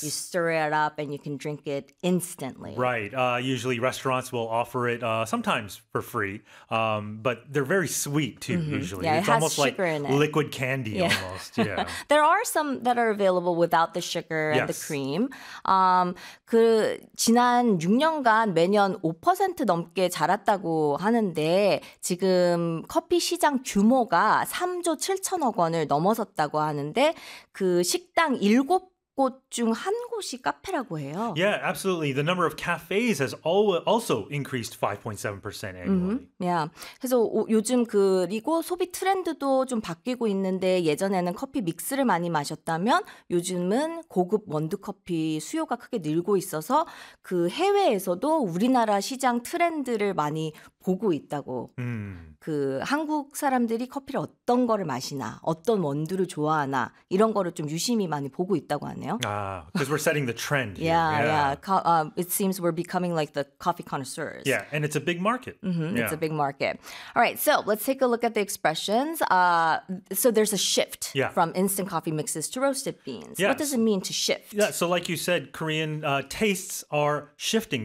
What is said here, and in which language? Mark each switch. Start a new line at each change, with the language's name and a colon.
English: stir it up, and you can drink it instantly. Right. Usually restaurants will offer it sometimes for free, but they're very sweet too, usually. Yeah, it It's has almost like sugar in it. liquid candy Yeah. almost, yeah. There are some that are available without the sugar and the Yes.
Korean: 크림. 그 지난 6년간 매년 5% 넘게 자랐다고 하는데 지금 커피 시장 규모가 3조 7천억 원을 넘어섰다고 하는데 그 식당 7곳 중한 곳이 카페라고 해요.
English: Yeah, absolutely. The number of cafes has also increased 5.7% annually. Yeah.
Korean: 그래서 요즘 그리고 소비 트렌드도 좀 바뀌고 있는데 예전에는 커피 믹스를 많이 마셨다면 요즘은 고급 원두 커피 수요가 크게 늘고 있어서 그 해외에서도 우리나라 시장 트렌드를 많이 보고 있다고. 그 한국 사람들이 커피를 어떤 거를 마시나, 어떤 원두를 좋아하나 이런 거를 좀 유심히 많이 보고 있다고 하네요.
English: Ah, because we're setting the trend here. It seems we're becoming like the coffee connoisseurs. Yeah, and it's a big market. It's a big market. All right, so let's take a look at the expressions. So there's a shift from instant coffee mixes to roasted beans. What does it mean to Yeah, shift? so like you said, Korean tastes are shifting.